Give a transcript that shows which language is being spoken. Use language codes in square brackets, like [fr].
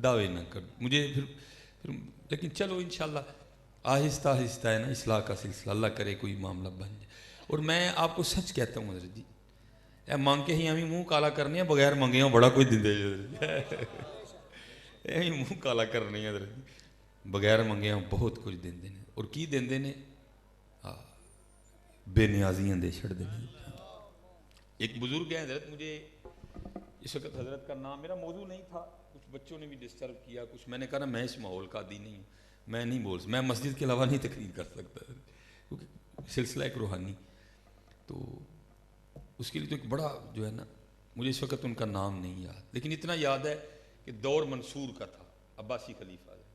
[ur] دعوے نہ کر مجھے پھر لیکن چلو انشاءاللہ آہستہ آہستہ ہے نا اصلاح کا سلسلہ، اللہ کرے کوئی معاملہ بن جائے. اور میں آپ کو سچ کہتا ہوں حضرت جی، [pa] اے مانگ کے ہی ہمیں منہ کالا کرنے ہیں، بغیر منگے ہوں بڑا کوئی دندے اے منہ کالا کرنے ہیں حضرت جی، بغیر منگے ہوں بہت کچھ دندے ہیں. اور کی دندے نے؟ بے نیازیاں دے چھڑ دے. [ur] ایک بزرگ ہیں حضرت، مجھے اس وقت حضرت کا نام، میرا موضوع نہیں تھا، کچھ بچوں نے بھی ڈسٹرب کیا، کچھ میں نے کہا نا میں اس ماحول کا عادی نہیں ہوں، میں نہیں بول سکتا، میں مسجد کے علاوہ نہیں تقریر کر سکتا کیونکہ سلسلہ ایک روحانی. تو اس کے لیے تو ایک بڑا جو ہے نا، مجھے اس وقت ان کا نام نہیں یاد، لیکن اتنا یاد ہے کہ دور منصور کا تھا، عباسی خلیفہ.